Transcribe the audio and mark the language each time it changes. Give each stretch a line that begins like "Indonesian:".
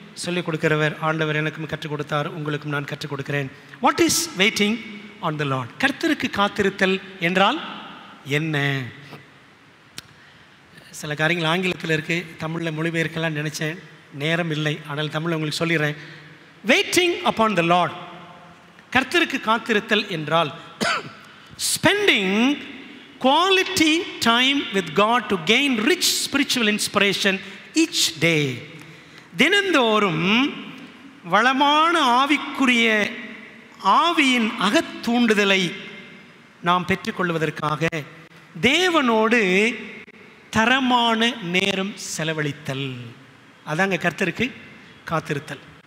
Tamil: சொல்லிக் கொடுக்கிறவர் ஆண்டவர் எனக்கும் கற்றுக் கொடுத்தார், உங்களுக்கும் நான் கற்றுக் கொடுக்கிறேன்.
English: What is waiting on the Lord?
Tamil: கர்த்தருக்கு காத்திருத்தல் என்றால் என்ன? சில காரியங்கள் ஆங்கிலத்தில் இருக்குது, தமிழில் மொழிபெயர்க்கலாம் நினச்சேன், நேரம் இல்லை. ஆனால் தமிழில் உங்களுக்கு சொல்லிடுறேன்.
English: waiting upon the Lord,
Tamil: கர்த்தருக்கு காத்திருத்தல் என்றால்
English: Spending quality time with God to gain rich spiritual inspiration each day.
Tamil: தினந்தோறும் வளமான ஆவிக்குரிய ஆவியின் அகத்தூண்டுதலை நாம் பெற்றுக்கொள்வதற்காக தேவனோடு தரமான நேரம் செலவழித்தல், அதாங்க கர்த்தருக்கு காத்திருத்தல்.